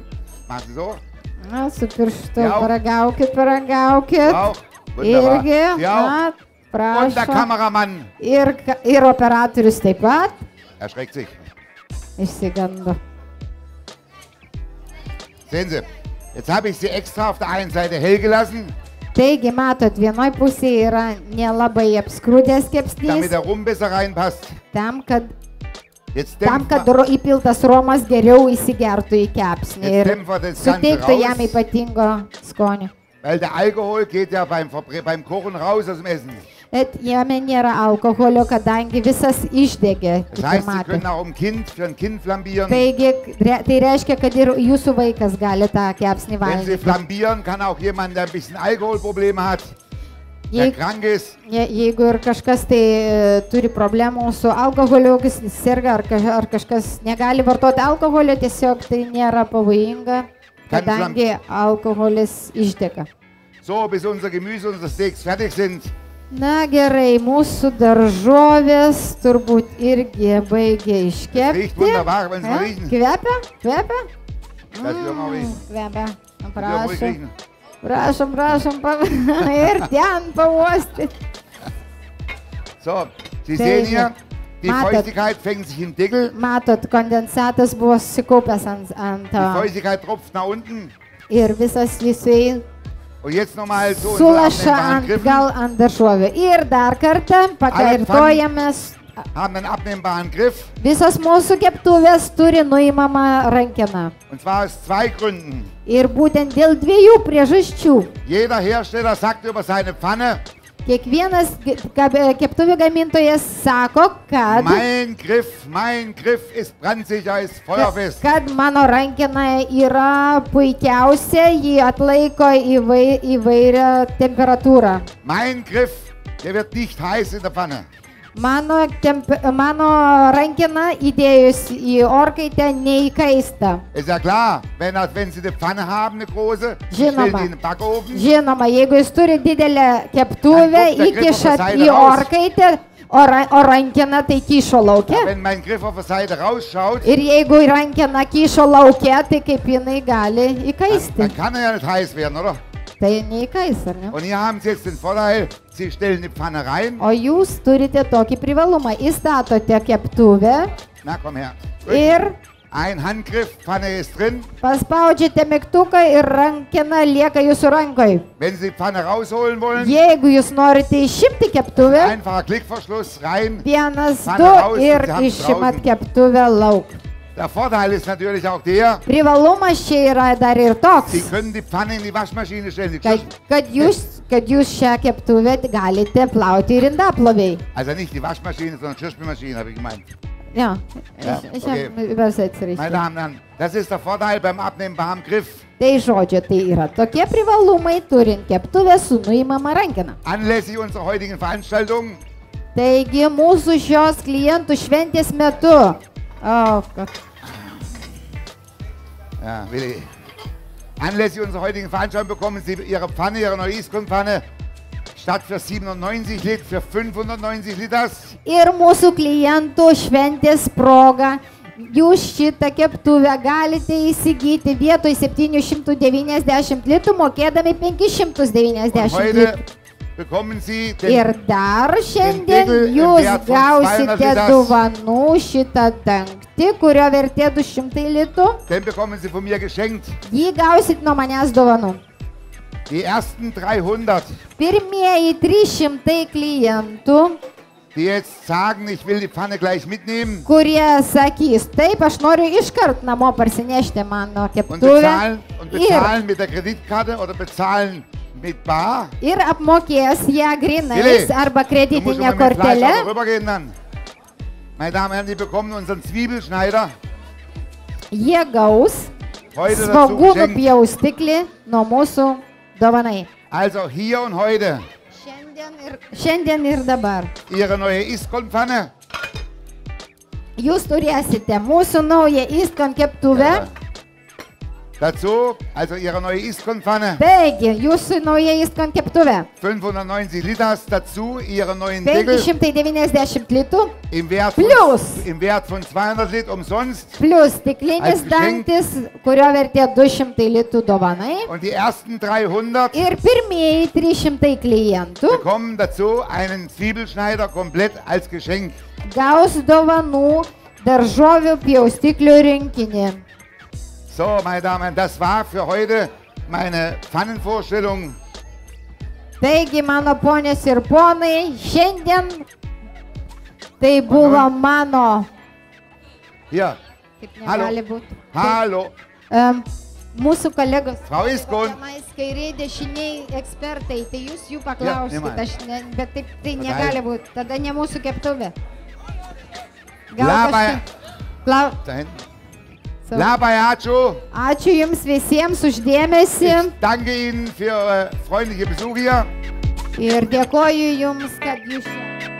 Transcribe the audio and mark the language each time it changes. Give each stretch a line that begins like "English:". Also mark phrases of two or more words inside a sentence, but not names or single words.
German: Machen Sie so.
Lithuanian: Na, su pirštu
German: Ja.
Lithuanian: paragaukit.
German: Auch. Wunderbar.
Lithuanian: Irgi,
German: Ja.
Lithuanian: na,
German: Und der
Lithuanian: prašom.
German: Kameramann.
Lithuanian: Ir operatorius taip pat.
German: Erschreckt sich.
Lithuanian: Išsigando.
German: Sehen Sie, jetzt habe ich Sie extra auf der einen Seite hell gelassen,
Lithuanian: Taigi, matot, vienoj pusėje yra nelabai apskrūdęs
German: damit
Lithuanian: kepsnys,
German: der Rum besser reinpasst.
Lithuanian: tam, kad
German: Jetzt
Lithuanian: Tam,
German: dämpfen
Lithuanian: kad
German: wir,
Lithuanian: įpiltas romas geriau įsigertų į kepsnį
German: jetzt
Lithuanian: ir
German: dämpfen wir das Ganze
Lithuanian: suteiktų jam
German: raus,
Lithuanian: ypatingo skonio.
German: weil der Alkohol geht ja beim Kochen raus aus dem Essen.
Lithuanian: Bet jame nėra alkoholio, kadangi visas išdegė.
German: Das heißt, Sie können auch für ein Kind flambieren.
Lithuanian: Taigi, tai reiškia, kad ir jūsų vaikas gali tą kepsnį
German: Wenn Sie
Lithuanian: valgyti.
German: flambieren, kann auch jemand, der ein bisschen Alkoholprobleme hat, der krank ist,
Lithuanian: Jeigu ir kažkas tai turi problemų su alkoholiu, jis serga ar kažkas negali vartoti alkoholio, tiesiog tai nėra pavojinga, kadangi alkoholis išdega.
German: so bis unser Gemüse, unsere Steaks fertig sind.
Lithuanian: Na gerai, mūsų daržovės turbūt irgi baigė iškepti.
German: Riecht wunderbar, wenn Sie mal riechen.
Lithuanian: Kvepia? Kvepia?
German: Das will man riechen.
Lithuanian: Kvepia.
German: Das will man ruhig
Lithuanian: Prašom.
German: riechen.
Lithuanian: Prašom. Ir ten pavosti.
German: So, Sie sehen hier, die
Lithuanian: Matot.
German: Feuchtigkeit fängt sich im Deckel.
Lithuanian: Matot, kondensatas buvo susikaupęs ant
German: Die Feuchtigkeit tropft nach unten.
Lithuanian: ir visas jisai
German: Und jetzt nochmal so
Lithuanian: sulaša
German: abnehmbaren Griffen.
Lithuanian: gal ant daržovių. Ir dar kartą pakartojamės.
German: Haben einen abnehmbaren Griff.
Lithuanian: Visos mūsų keptuvės turi nuimamą rankeną.
German: Und zwar aus 2 Gründen.
Lithuanian: Ir būtent dėl 2 priežasčių.
German: Jeder Hersteller sagt über seine Pfanne,
Lithuanian: Kiekvienas keptuvių gamintojas sako, kad
German: mein Griff ist brandsicher, ist feuerfest.
Lithuanian: mano rankena yra puikiausia, ji atlaiko įvairią temperatūrą.
German: Mein Griff, der wird nicht heiß in der Pfanne.
Lithuanian: Mano rankena įdėjus į orkaitę neįkaista.
German: Ist ja klar, wenn Sie eine Pfanne haben, eine große,
Lithuanian: Žinoma.
German: stellen die in den Backofen.
Lithuanian: Žinoma, jeigu jūs turi didelę keptuvę, Ant bukta įkišat gripo į pasaida orkaitę, o rankena tai kyšo laukia.
German: Wenn mein Griff auf der Seite rausschaut,
Lithuanian: Ir jeigu rankena kyšo laukia, tai kaip jinai gali įkaisti.
German: dann kann er ja nicht heiß werden, oder?
Lithuanian: Tai neįkais, ar ne?
German: Und hier haben Sie jetzt den Vorteil, Sie stellen die Pfanne rein.
Lithuanian: O jūs turite tokį privalumą. Įstatote keptuvę Na,
German: komm her.
Lithuanian: ir
German: Ein Handgriff, Pfanne ist drin.
Lithuanian: paspaudžiate mygtuką ir rankena lieka jūsų rankoje.
German: Wenn Sie die Pfanne rausholen wollen,
Lithuanian: Jeigu jūs norite išimti keptuvę,
German: einfacher Klickverschluss rein.
Lithuanian: vienas,
German: Pfanne
Lithuanian: du
German: raus und
Lithuanian: ir
German: Sie haben's
Lithuanian: išimat
German: draußen.
Lithuanian: keptuvę lauk.
German: Der Vorteil ist natürlich auch der,
Lithuanian: Privalumas čia yra dar ir toks,
German: Sie können die Pfanne in die Waschmaschine stellen. Die
Lithuanian: kad jūs šią keptuvę galite plauti ir indaploviai.
German: Also nicht die Waschmaschine, sondern Geschirrspülmaschine, habe ich gemeint. Ja, Ja, ich okay. habe übersetzt richtig. Meine Damen und Herren, das ist der Vorteil beim abnehmbaren Griff.
Lithuanian: Tai žodžio, tai yra tokie privalumai turint keptuvę su nuimama rankena.
German: Anlässlich unserer heutigen Veranstaltung
Lithuanian: Taigi mūsų šios klientų šventės metu. O, kad.
German: Ja, Willi. Anlässlich unserer heutigen Veranstaltung bekommen Sie Ihre Pfanne, Ihre neue Iskon-Pfanne, statt für 790 Liter, für 590 Liters.
Lithuanian: Ir mūsų klientų šventės proga jūs šitą keptuvę galite įsigyti vietoj 790 litų, mokėdami 590
German: Heute
Lithuanian: litų.
German: bekommen Sie
Lithuanian: Ir
German: den,
Lithuanian: dar šiandien
German: Deckel im
Lithuanian: jūs
German: Wert von 200
Lithuanian: gausite
German: Liters.
Lithuanian: dovanų šitą dangtį, kurio vertė 200 litų.
German: den bekommen Sie von mir geschenkt.
Lithuanian: Jį gausit nuo manęs dovanų.
German: Die ersten 300,
Lithuanian: Pirmieji 300 klientų,
German: die jetzt sagen, ich will die Pfanne gleich mitnehmen
Lithuanian: kurie sakys, taip, aš noriu iškart namo parsinešti mano
German: und
Lithuanian: keptuvę
German: bezahlen mit der Kreditkarte oder bezahlen mit bar.
Lithuanian: ir apmokės ją grinais
German: Willi,
Lithuanian: arba
German: Du musst
Lithuanian: kreditinė
German: immer mit dem Fleisch kortelė. auch rübergehen dann. Meine Damen und Herren, die bekommen unseren Zwiebelschneider
Lithuanian: Jie gaus
German: heute dazu
Lithuanian: svogūnų
German: geschenkt.
Lithuanian: pjaustiklį nuo mūsų dovanai.
German: Also hier und heute
Lithuanian: Šiandien ir dabar.
German: Ihre neue Iskon-Pfanne.
Lithuanian: Jūs turėsite mūsų naują Iskon keptuvę.
German: Dazu, also Ihre neue Iskon-Pfanne,
Lithuanian: Taigi, jūsų nauja Iskon keptuvė.
German: 590 Liters. Dazu Ihre neuen Deckel
Lithuanian: 590 litų.
German: im Wert von 200 Liter umsonst.
Lithuanian: Plus stiklinis
German: Als Geschenk.
Lithuanian: dangtis, kurio vertė 200 litų dovanai.
German: Und die ersten 300
Lithuanian: Ir pirmieji 300 klientų
German: bekommen dazu einen Zwiebelschneider komplett als Geschenk.
Lithuanian: gaus dovanų daržovių pjaustiklių rinkinį.
German: So, meine Damen und Herren, das war für heute meine Pfannenvorstellung.
Lithuanian: Taigi, mano ponės ir ponai, šiandien tai buvo mano.
German: Hier,
Lithuanian: Kaip
German: Hallo.
Lithuanian: negali būti.
German: hallo,
Lithuanian: Mūsų kolegos.
German: Frau Iskon.
Lithuanian: Tenais kairiai dešiniai ekspertai, tai jūs jų paklauskite, neman. bet taip tai Tada- negali būti. Tada ne mūsų keptuvė. Labai- Klau...
German: da hinten. So.
Lithuanian: Labai ačiū. Ačiū Jums visiems uždėmesi
German: Ich danke Ihnen für Ihre freundliche Besuch hier.
Lithuanian: ir dėkoju Jums, kad Jūs čia